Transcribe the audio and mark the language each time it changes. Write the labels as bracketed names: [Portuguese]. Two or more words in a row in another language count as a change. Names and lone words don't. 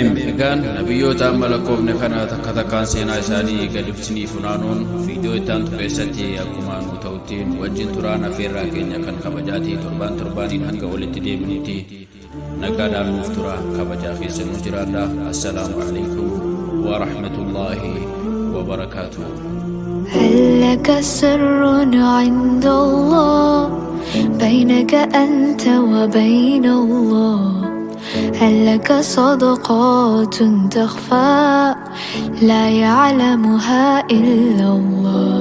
[Oromo] Egaan nabiyyoota amma lakkoofne kana takka takkaan seenaa isaanii gadi ibsinii funaanuun viidiyoo ittaantu keessatti akkuma nu ta'uttiin wajjin turaan afeerraa keenya kan kabajaatii torbaaniin hanga walitti deeminiiti nagaadhaan nuuf tura kabajaa keessa nu jiraadha. [Arabic] السلام عليكم ورحمة الله وبركاته. هل لك سر عند الله بينك أنت وبين الله؟ هل لك صدقات تخفى لا يعلمها إلا الله؟